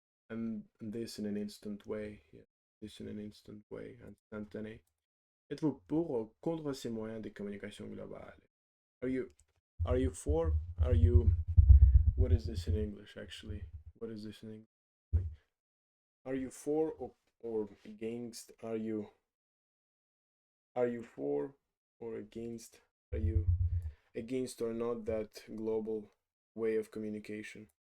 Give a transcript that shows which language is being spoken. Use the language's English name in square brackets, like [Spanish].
[English] And this in an instant way, yeah. This in an instant way, instantané. [French] Êtes-vous pour ou contre ces moyens de communication globale? [English] Are you for? What is this in English actually? What is this in English? Are you for or against? Are you for or against? Are you against or not that global way of communication?